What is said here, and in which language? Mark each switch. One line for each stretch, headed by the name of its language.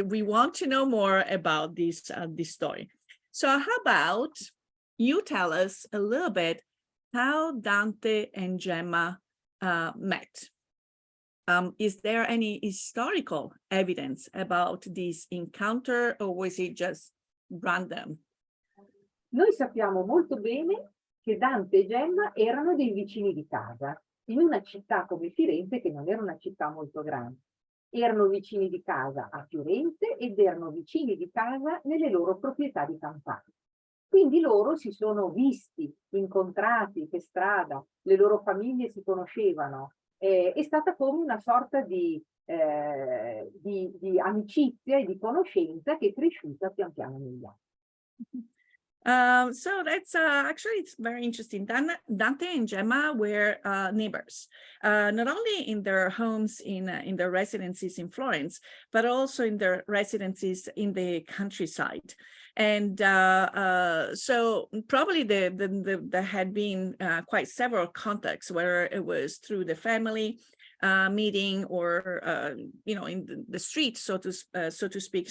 English: We want to know more about this story. So how about you tell us a little bit how Dante and Gemma met? Is there any historical evidence about this encounter, or was it just random?
Italian: Noi sappiamo molto bene che Dante e Gemma erano dei vicini di casa, in una città come Firenze, che non era una città molto grande. Erano vicini di casa a Firenze ed erano vicini di casa nelle loro proprietà di campagna. Quindi loro si sono visti, incontrati per strada, le loro famiglie si conoscevano. È stata come una sorta di amicizia e di conoscenza che è cresciuta pian piano negli anni.
English: So that's actually, it's very interesting. Dante and Gemma were neighbors, not only in their homes in their residences in Florence, but also in their residences in the countryside. And so probably there had been quite several contacts, whether it was through the family meeting or you know, in the street, so to speak.